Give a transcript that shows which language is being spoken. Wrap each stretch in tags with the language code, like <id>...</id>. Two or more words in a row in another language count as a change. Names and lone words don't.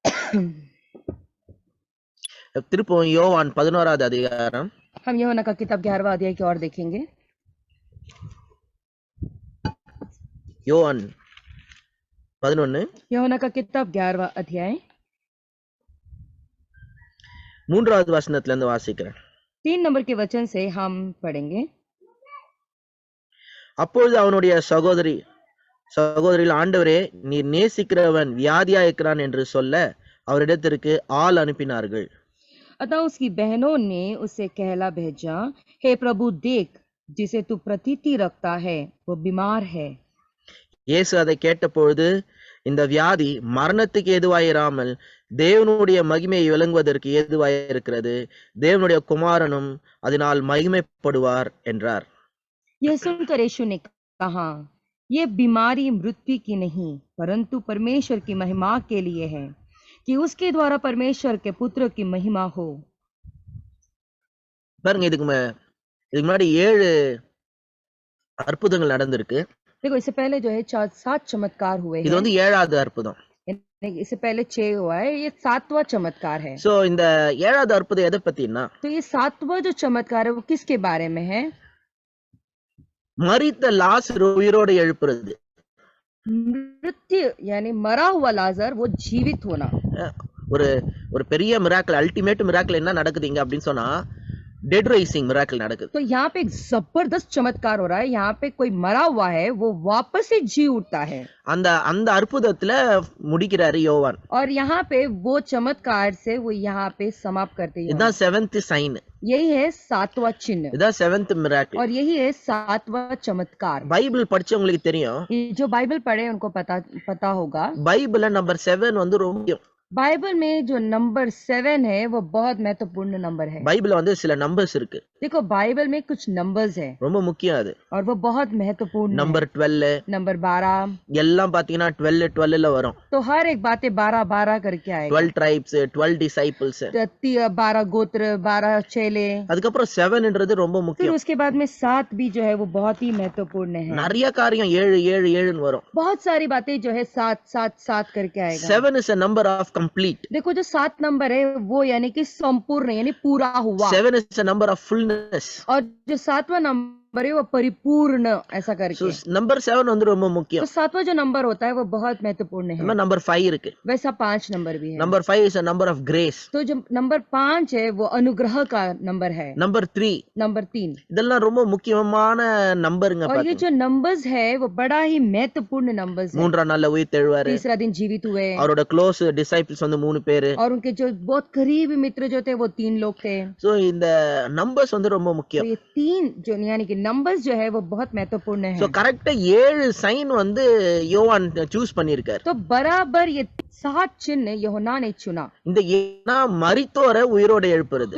<ta>திருப்பவும் யோவான் 11வது அதிகாரம்.</ta> <hi>हम यूहन्ना का किताब 11वां अध्याय की ओर देखेंगे.</hi> <ta>யோவான் 11</ta> <hi>यूहन्ना का किताब 11वां अध्याय</hi> <ta>3வது வசனத்துல இருந்து வாசிக்கிறேன்.</ta> <hi>3 नंबर के वचन से हम पढ़ेंगे.</hi> <ta>அப்பொழுது அவனுடைய சகோதரிகள், ஆண்டவரே, நீர் நேசிக்கிறவன் வியாதியா இருக்கிறான் என்று சொல்ல அவரிடத்திற்கு ஆள் அனுப்பினார்கள்.</ta> <hi>अतः उसकी बहनों ने उसे कहला भेजा, हे प्रभु, देख, जिसे तू प्रतीति रखता है वो बीमार है.</hi> <ta>இயேசு அதை கேட்டபொழுது, இந்த வியாதி மரணத்துக்கு ஏதுவாயிராமல் தேவனுடைய மகிமையை விளங்குவதற்கு ஏதுவாயிருக்கிறது, தேவனுடைய குமாரனும் அதனால் மகிமைப்படுவார் என்றார்.</ta> <hi>यह सुनकर यीशु ने कहा, ये बीमारी मृत्यु की नहीं परंतु परमेश्वर की महिमा के लिए है, कि उसके द्वारा परमेश्वर के पुत्र की महिमा हो.</hi> <ta>பாருங்க, இதுக்கு முன்னாடி 7 அற்புதங்கள் நடந்திருக்கு.</ta> <hi>देखो, इससे पहले जो है 7 चमत्कार हुए</hi> <ta>இது</ta> <hi>हैं.</hi> <ta>7வது அற்புதம்.</ta> <hi>इससे पहले 6 हुआ है, ये 7वां चमत्कार है.</hi> <ta>சோ இந்த 7வது அற்புதம் எதை பத்தினா,</ta> <hi>तो ये 7वां जो चमत्कार है वो किसके बारे में है?</hi> <ta>மரித்த லாசரு உயிரோடு எழுப்புறது.</ta> <hi>मृत्यु यानी मरा हुआ लाजर वो जीवित होना.</hi> <ta>ஒரு பெரிய மிராக்கிள்,</ta> <en>ultimate miracle</en> <ta>என்ன நடக்குதுங்க அப்படின்னு சொன்னா,</ta> <en>dead rising miracle நடக்குது.</en> <hi>तो यहाँ पे एक जबरदस्त चमत्कार हो रहा है. यहाँ पे कोई मरा हुआ है वो वापस से जी उठता है.</hi> <ta>அந்த அற்புதத்துல முடிக்கிறாரு யோவான்.</ta> <hi>और यहाँ पे वो चमत्कार से वो यहाँ पे समाप्त करते हैं. इधर 7th साइन, यही है 7वां चिन्ह. इधर 7th मिरेकल और यही है 7वां चमत्कार.</hi> <ta>பைபிள் படிச்சவங்களுக்கு தெரியும்,</ta> <hi>जो बाइबल पढ़े उनको पता होगा.</hi> <ta>பைபிள்ல நம்பர் 7 வந்து ரொம்ப முக்கியம்.</ta> <hi>बाइबल में जो नंबर 7 है वो बहुत महत्वपूर्ण नंबर है.</hi> <ta>பைபிள்ல வந்து சில நம்பர்ஸ் இருக்கு.</ta> <hi>देखो, बाइबल में कुछ नंबर्स है</hi> <ta>ரொம்ப முக்கியம் அது.</ta> <hi>और वो बहुत महत्वपूर्ण नंबर 12, नंबर 12</hi> <ta>எல்லாம் பாத்தீங்கன்னா 12ல வரும்.</ta> <hi>तो हर एक बातें 12 करके आएगा.</hi> <en>12 tribes, 12 disciples,</en> <hi>12 गोत्र, 12 चेले.</hi> <ta>அதுக்கப்புறம் 7ன்றது ரொம்ப</ta> <hi>फिर</hi> <ta>முக்கியம்.</ta> <hi>उसके बाद में 7 भी जो है वो बहुत ही महत्वपूर्ण है.</hi> <ta>நிறைய காரியம் 7 வரும்.</ta> <hi>बहुत सारी बातें जो है 7 करके आएगा.</hi> <en>7 is a number of complete.</en> <hi>देखो, जो 7 नंबर है वो यानी कि संपूर्ण यानी पूरा हुआ.</hi> <en>7 is a number of fullness.</en> <hi>और जो 7वां नंबर है वो परिपूर्ण, ऐसा करके.</hi> <ta>नंबर 7 வந்து ரொம்ப முக்கியம்.</ta> <hi>तो 7वां जो नंबर होता है वो बहुत महत्वपूर्ण है.</hi> <ta>नंबर 5 இருக்கு.</ta> <hi>वैसा 5 नंबर भी है.</hi> <en>नंबर 5 is a number of grace.</en> <hi>तो जो नंबर 5 है वो अनुग्रह का नंबर है. नंबर 3,</hi> <ta>இதெல்லாம் ரொம்ப முக்கியமான நம்பருங்க.</ta> <hi>और ये जो नंबर्स है वो बड़ा ही महत्वपूर्ण नंबर्स है.</hi> <ta>3ஆம் நாள்ல உயிர் தெழுவாரு.</ta> <hi>तीसरा दिन जीवित हुए.</hi> <ta>அவரோட</ta> <en>close disciples</en> <ta>வந்து 3 பேரு.</ta> <hi>और उनके जो बहुत करीबी मित्र जो थे वो 3 लोग थे.</hi> <ta>சோ இந்த நம்பர்ஸ் வந்து ரொம்ப முக்கியம்.</ta> <hi>तो ये 3 जो यानी कि नंबर्स जो है वो बहुत महत्वपूर्ण है.</hi> <ta>சோ கரெக்ட்டா 7 சைன் வந்து யோவான் சூஸ் பண்ணிருக்காரு.</ta> <hi>तो बराबर ये 7 चिन्ह यूहन्ना ने चुना.</hi> <ta>இந்த ஏனா மரித்தோரை உயிரோட எழுப்புறது.</ta>